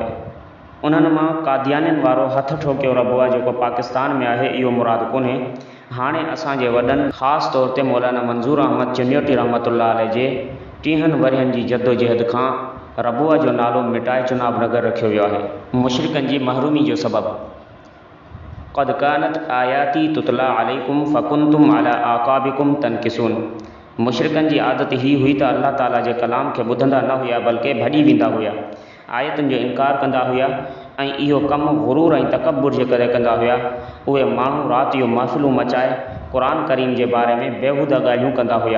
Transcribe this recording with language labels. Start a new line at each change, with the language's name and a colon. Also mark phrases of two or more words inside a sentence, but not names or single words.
Sindhi: उन्हनि मां कादियानियुनि वारो हथ ठोकियो रबुआ जेको पाकिस्तान में आहे इहो मुराद कोन्हे। हाणे असांजे वॾनि ख़ासि तौर ते मौलाना मंज़ूर अहमद चिन्योटी
Arabic: رحمة الله عليه
Sindhi: जे 30 वरियनि जी जद्दोजहद खां रबुआ जो नालो मिटाए चुनाव नगर रखियो वियो आहे। मुशरिकनि जी महरूमी जो सबबु।
Arabic: قد كانت آياتي تتلى عليكم فكنتم على أعقابكم تنكصون.
Sindhi: मुशरिकनि जी आदत ही हुई त अल्लाह ताला जे कलाम खे ॿुधंदा न हुया बल्कि भॼी वेंदा हुया, आयतुनि जो इनकार कंदा हुया ऐं इहो कमु गुरूर ऐं तकबुर जे करे कंदा हुया। उहे माण्हू राति जो महफ़िलूं मचाए क़ुरान करीम जे बारे में बेहूदा ॻाल्हियूं कंदा हुया।